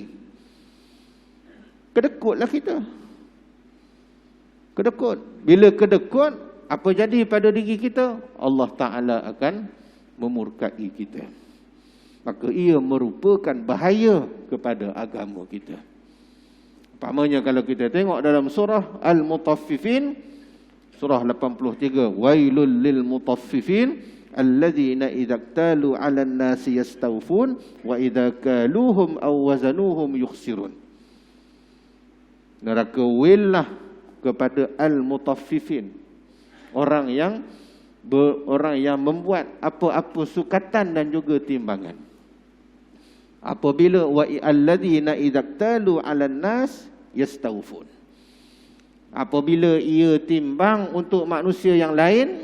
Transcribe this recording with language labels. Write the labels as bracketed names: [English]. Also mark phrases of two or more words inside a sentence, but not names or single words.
[Malay] Kedekutlah kita. Kedekut. Bila kedekut, apa jadi pada diri kita? Allah Ta'ala akan memurkai kita. Maka ia merupakan bahaya kepada agama kita. Umpamanya kalau kita tengok dalam surah Al-Mutaffifin, surah 83, [Arabic] ويل للمطففين الذين إذا اكتالوا على الناس يستوفون وإذا كالوهم أو وزنوهم يخسرون. [Malay] Neraka willah kepada al-mutaffifin, orang yang membuat apa-apa sukatan dan juga timbangan. Apabila [Arabic] والذين إذا اكتالوا على الناس يستوفون. [Malay] Apabila ia timbang untuk manusia yang lain,